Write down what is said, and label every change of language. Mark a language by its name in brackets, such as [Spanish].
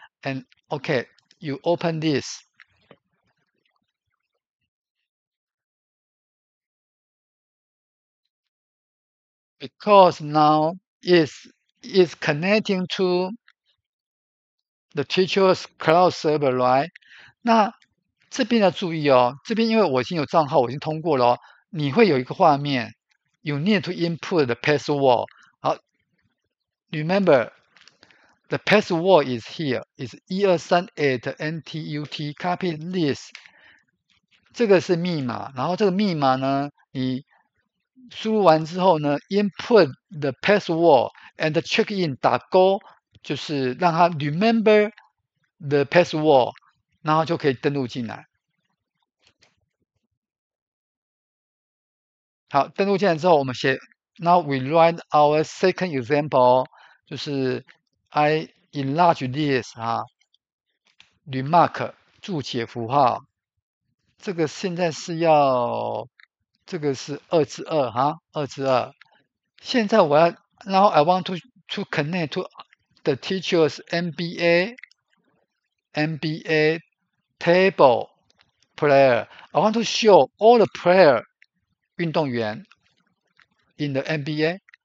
[English] And OK, you open this. Because now is connecting to the teacher's cloud server, right? [Chinese] 那这边要注意哦，这边因为我已经有账号，我已经通过了哦，你会有一个画面 ， [English] you need to input the password. 好 ，remember the password is here, is 123@ntut. Copy this. [Chinese] 这个是密码，然后这个密码呢，你输入完之后呢 ， [English] input the password and check in [Chinese] 打勾，就是让它 remember the password，然后就可以登录进来。好，登录进来之后，我们写 [English] Now we write our second example， [Chinese] 就是 I enlarge this remark 注解符号，这个现在是要这个是2:22:2。现在我要，然后 [English] I want to connect to the teacher's NBA table player. I want to show all the player 运动员 in the NBA.